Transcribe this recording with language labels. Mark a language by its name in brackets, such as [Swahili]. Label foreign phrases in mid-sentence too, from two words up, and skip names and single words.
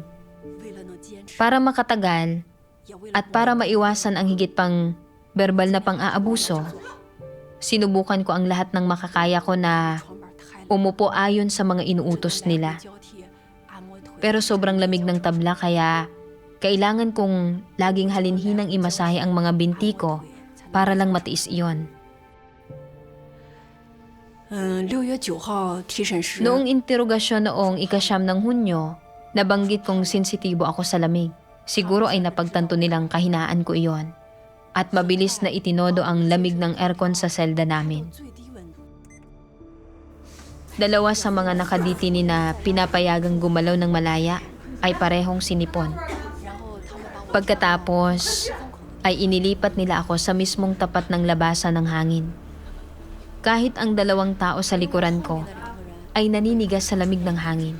[Filipino] Para makatagal at para maiwasan ang higit pang verbal na pang-aabuso, sinubukan ko ang lahat ng makakaya ko na umupo ayon sa mga inuutos nila. Pero sobrang lamig ng tabla kaya kailangan kong laging halinhinang imasahe ang mga binti ko para lang matiis iyon. [Chinese] 6 月9号提审时， [Filipino] Noong interogasyon noong ika-9 ng Hunyo, nabanggit kong sensitibo ako sa lamig. Siguro ay napagtanto nilang kahinaan ko iyon. At mabilis na itinodo ang lamig ng aircon sa selda namin. [Chinese] 最低温度。 [Filipino] 2 sa mga nakaditini na pinapayagang gumalaw ng malaya ay parehong sinipon. Pagkatapos ay inilipat nila ako sa mismong tapat ng labasan ng hangin. Kahit ang 2 tao sa likuran ko ay naninigas sa lamig ng hangin.